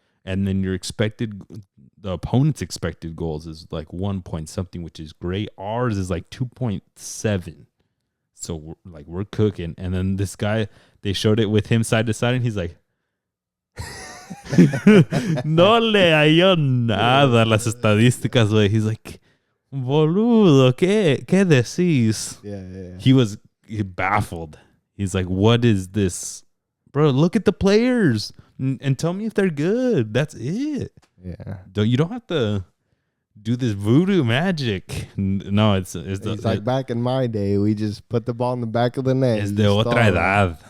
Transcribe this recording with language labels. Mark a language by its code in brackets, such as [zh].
[en] And then the opponent's expected goals is like 1 point something, which is great. Ours is like 2.7. So we're cooking. And then this guy, they showed it with him side to side, and he's like, [es] no le halló nada las estadísticas, güey. [en] He's like, [es] boludo, ¿qué decís? [en] Yeah. He was baffled. He's like, what is this? Bro, look at the players and tell me if they're good. That's it. Yeah. You don't have to do this voodoo magic. No, it's He's like, back in my day, we just put the ball in the back of the net. [es] Es de otra edad.